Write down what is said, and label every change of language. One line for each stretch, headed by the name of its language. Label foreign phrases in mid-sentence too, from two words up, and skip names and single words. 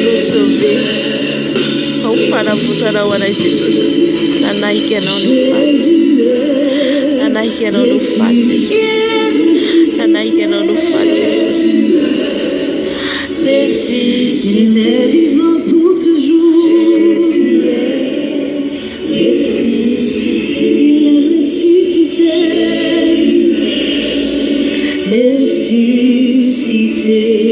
French: sauvé.
Malagasy: Ao fanavotarao anay Jesosy. Nanaiky anao no faty. Nanaiky anao no faty Jesosy. Nanaiky anao no faty Jesosy.
French: Ressuscité. Pour toujours. Jésus est ressuscité. Ressuscité.